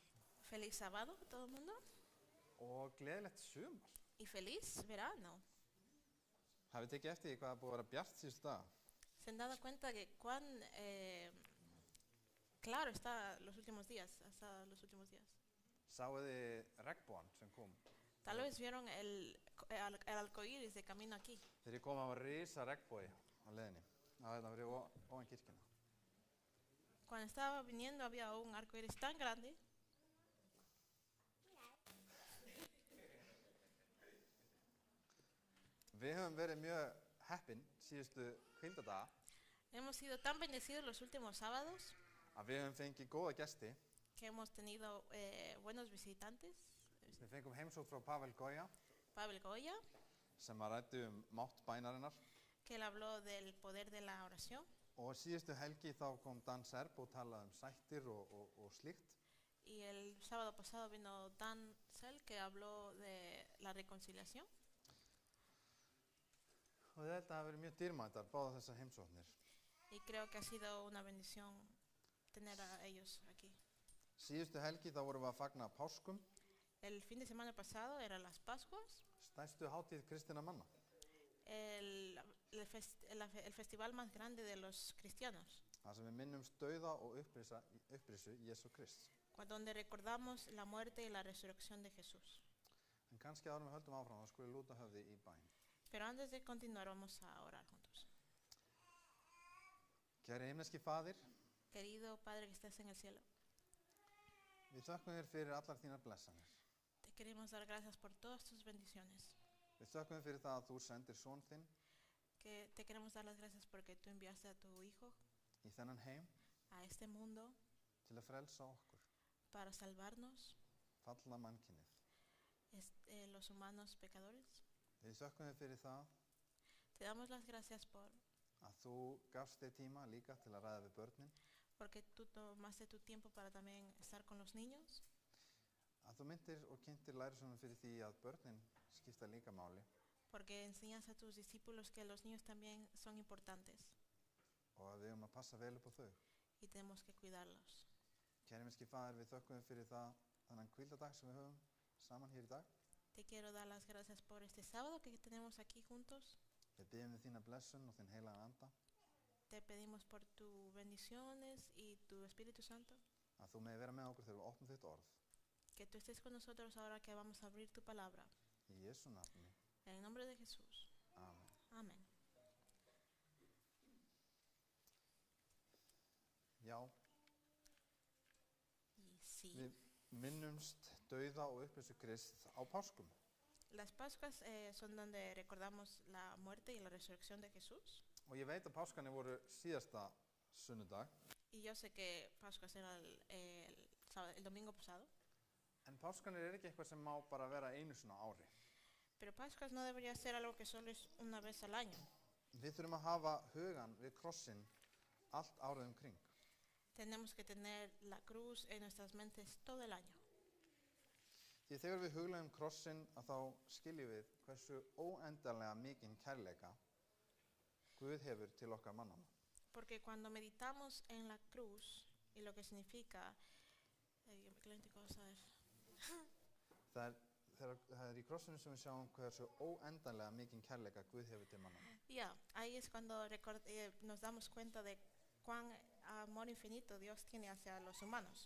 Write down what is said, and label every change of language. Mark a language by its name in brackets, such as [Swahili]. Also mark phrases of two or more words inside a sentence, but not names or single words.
[Spanish] Feliz sábado a todo el mundo. [Icelandic] og gleðilegt sumar. [Spanish] Y feliz verano. [Icelandic] Hafið tekið eftir því hvað er búið að vera bjart síðustu daga? [Spanish] ¿Se han dado cuenta que cuán claro está los últimos días? Hasta los últimos días. [Icelandic] Sáuð þið regnbogan sem kom? [Spanish] Tal vez vieron el arcoíris de camino aquí. [Icelandic] Þegar ég kom að var risa regnbogi á leiðinni. Það var fyrir ofan kirkjuna. [Spanish] Cuando estaba viniendo había un arcoíris tan grande. [Icelandic] Við höfum verið mjög heppin síðustu hvíldardaga [Spanish] Hemos sido tan bendecidos los últimos sábados [Icelandic] að við höfum fengið góða gesti. [Spanish] que hemos tenido buenos visitantes. [Icelandic] Við fengum heimsókn frá Pavel Goya [Spanish] Pavel Goya, [Icelandic] sem að ræddi mátt bænarinnar. [Spanish] que él habló del poder de la oración. [Icelandic] Og síðustu helgi þá kom Dan Serb og talaði sættir og slíkt. [Spanish] Y el sábado pasado vino Dan Sel, que habló de la reconciliación. [Icelandic] Og þetta hafa verið mjög dýrmætar, báða þessar heimsóknir. [Spanish] Y creo que ha sido una bendición tener a ellos aquí. [Icelandic] Síðustu helgi þá vorum við að fagna páskum, [Spanish] El fin de semana pasado eran las Pascuas, [Icelandic] stærstu hátíð kristinna manna. [Spanish] el festival más grande de los cristianos, [Icelandic] Það sem við minnumst dauða og upprisu Jesú Krist. [Spanish] donde recordamos la muerte y la resurrección de Jesús. [Icelandic] En kannski árum við höldum áfram, þá skulum við lúta höfði í bæn. [Spanish] Pero antes de continuar vamos a orar juntos. [Icelandic] Kæri himneski faðir, [Spanish] Querido Padre que estás en el cielo, [Icelandic] við þökkum þér fyrir allar þínar blessanir. [Spanish] te queremos dar gracias por todas tus bendiciones. [Icelandic] Við þökkum þér fyrir það að þú sendir son þinn [Spanish] Que te queremos dar las gracias porque tú enviaste a tu Hijo [Icelandic] í þennan heim [Spanish] a este mundo [Icelandic] til að frelsa okkur, [Spanish] para salvarnos, [Icelandic] falla mannkynið. [Spanish] los humanos pecadores. [Icelandic] Við þökkum þér fyrir það [Spanish] Te damos las gracias [Icelandic] að þú gafst þér tíma líka til að ræða við börnin, [Spanish] porque tú tomaste tu tiempo para también estar con los niños, [Icelandic] að þú myndir og kynntir lærisveinum fyrir því að börnin skipta líka máli [Spanish] porque enseñas a tus discípulos que los niños también son importantes [Icelandic] og að við að passa vel upp á þau. [Spanish] y tenemos que cuidarlos. [Icelandic] Kæri himneski faðir, við þökkum þér fyrir það þennan hvíldardag sem við höfum saman hér í dag. [Spanish] Te quiero dar las gracias por este sábado que tenemos aquí juntos. [Icelandic] Við biðjum við þína blessun og þinn heilagan anda, [Spanish] Te pedimos por tus bendiciones y tu Espíritu Santo, [Icelandic] að þú megi vera með okkur þegar við opnum þitt orð. [Spanish] que tú estés con nosotros ahora que vamos a abrir tu palabra. [Icelandic] Í Jesú nafni. [Spanish] En el nombre de Jesús. [Icelandic] Amen. [Spanish] Amén. [Icelandic] Já, [Spanish] Y sí, [Icelandic] við minnumst dauða og upprisu Krist á páskum. [Spanish] las Pascuas son donde recordamos la muerte y la resurrección de Jesús. [Icelandic] Og ég veit að páskanir voru síðasta sunnudag, [Spanish] Y yo sé que Pascuas era el domingo pasado, [Icelandic] En páskanir ekki eitthvað sem má bara vera einu svona á ári. [Spanish] Pero Pascuas no debería ser algo que solo es una vez al año. [Icelandic] Við þurfum að hafa hugan við krossinn allt árið kring. [Spanish] Tenemos que tener la cruz en nuestras mentes todo el año. [Icelandic] Því þegar við hugleiðum krossinn að þá skiljum við hversu óendanlega mikinn kærleika Guð hefur til okkar mannanna. [Spanish] Porque cuando meditamos en la cruz y lo que significa, [Icelandic] Það er í krossinu sem við sjáum hversu óendanlega mikinn kærleika Guð hefur til mannanna. [Spanish] Ya, ahí es cuando nos damos cuenta de cuán amor infinito Dios tiene hacia los humanos.